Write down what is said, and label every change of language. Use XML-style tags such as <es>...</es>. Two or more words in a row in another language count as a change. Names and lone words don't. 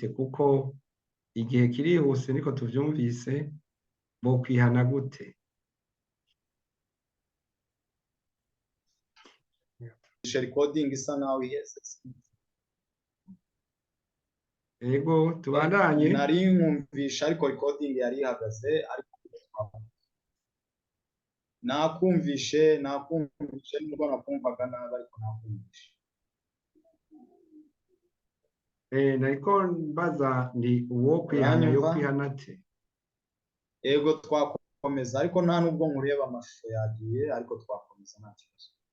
<rn>Kuko igihe kirihuse, niko tuvyumvise. Bo kwihana gute? Recording isa nawe iheze. Yego, tubandanye. Nari nkumvisha ariko recording yari ihagaze, ariko nakumvishe nubwo nakumvaga nabi, ariko nakumvishe. Nariko mbaza ndi uwo kwihana yo kwihana te? Yego, twakomeza, ariko nta nubwo nkureba amashusho yagiye, ariko twakomeza nta kibazo.</rn>